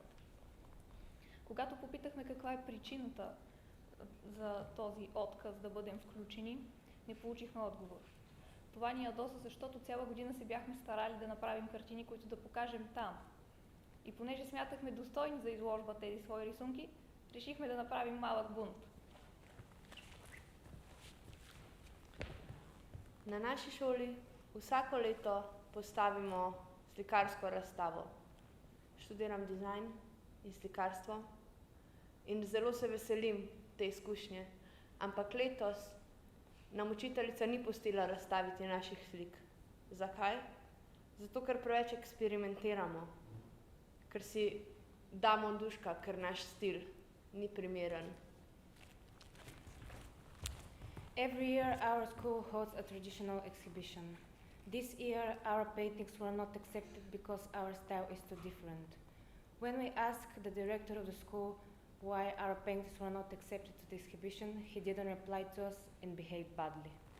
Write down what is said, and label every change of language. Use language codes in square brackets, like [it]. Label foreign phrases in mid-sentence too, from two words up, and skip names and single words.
[bg] Когато попитахме каква е причината за този отказ да бъдем включени, не получихме отговор. Това ни ядоса, защото цяла година се бяхме старали да направим картини, които да покажем там. И понеже смятахме достойни за изложба тези свои рисунки, решихме да направим малък бунт. [sl] Na naši šoli vsako leto postavimo slikarsko razstavo. Študiram dizajn in slikarstvo in zelo se veselim te izkušnje. Ampak letos nam učiteljica ni pustila razstaviti naših slik. Zakaj? Zato, ker preveč eksperimentiramo, ker si damo duška, ker naš stil ni primeren. [en] Every year our school holds a traditional exhibition. This year our paintings were not accepted because our style is too different. When we asked the director of the school why our paintings were not accepted to the exhibition, he didn't reply to us and behaved badly.